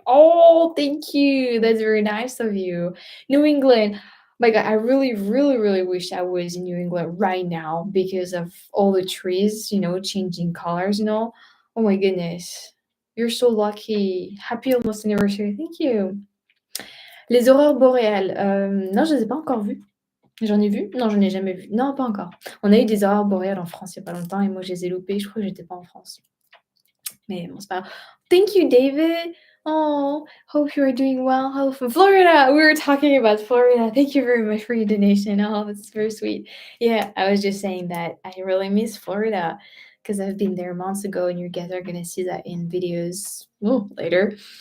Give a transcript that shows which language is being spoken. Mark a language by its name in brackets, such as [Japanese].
[English] Oh, thank you. That's very nice of you. New England. My God, I really, really, really wish I was in New England right now because of all the trees, changing colors and all. Oh my goodness. You're so lucky. Happy almost anniversary. Thank you. [French] Les aurores boréales. Non, je ne les ai pas encore vues. J'en ai vu? Non, j'en ai jamais vu. Non, pas encore. On a eu des aurores boréales en France il y a pas longtemps et moi je les ai loupées. Je crois que j'étais pas en France. Mais bon, c'est pas grave. [English] Thank you, David. Oh, hope you are doing well. Hello from Florida. We were talking about Florida. Thank you very much for your donation. Oh, that's very sweet. Yeah, I was just saying that I really miss Florida because I've been there months ago, and you guys are gonna see that in videos later.